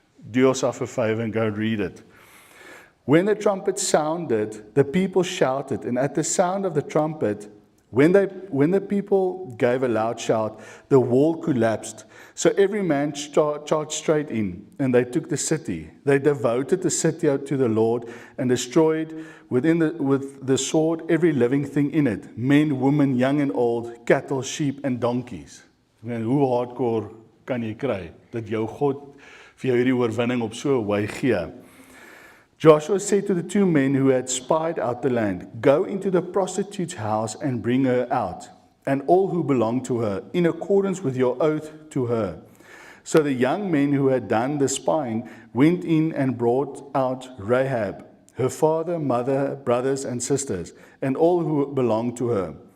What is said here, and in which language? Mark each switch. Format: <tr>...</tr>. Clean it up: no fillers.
<en>Do yourself a favor and go read it. When the trumpet sounded, the people shouted, and at the sound of the trumpet, when the people gave a loud shout, the wall collapsed. So every man charged straight in, and they took the city. They devoted the city to the Lord and destroyed with the sword every living thing in it, men, women, young and old, cattle, sheep, and donkeys.</en> <af>Hoe hardcore kan jy kry dat jou God vir jou hierdie oorwinning op so 'n wy gee?</af> <en>Joshua said to the two men who had spied out the land, go into the prostitute's house and bring her out, and all who belong to her, in accordance with your oath to her. So the young men who had done the spying went in and brought out Rahab, her father, mother, brothers, and sisters, and all who belonged to her.</en>